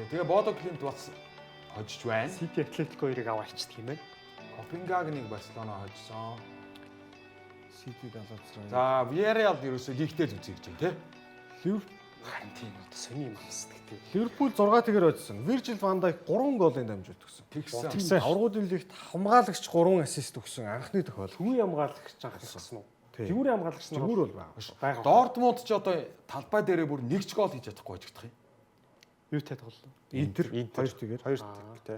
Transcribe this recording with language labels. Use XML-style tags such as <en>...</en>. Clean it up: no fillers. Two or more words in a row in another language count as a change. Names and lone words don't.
<mn>Тэгээ Бодо Клинт бас хожиж байна. Сити Атлетико 2-ыг аваачдаг юм байна. Копенгагеныг Барселона хожсон. Сити Галатасарай. За Villarreal ерөөсөө лигтэй л үзье гэж байна тий. Харин тийм одоо сони юм амсдаг тийм. Ливерпул 6-1-ээр очсон. Virgil van Dijk 3 голын дамжуулт өгсөн. Тэгсэн. Аврагуудын лигт хамгаалагч 3 ассист өгсөн анхны тохиол. Төвийн хамгаалагч анх гэсэн үү? Тий. Төвийн хамгаалагч нь Зүгээр бол байгаа. Дортмунд ч одоо талбай дээрээ бүр 1 ч гол хийж чадахгүй хожигдох юм. Юу тай тоглолоо? Интер 2-1-ээр. 2 тий.</mn>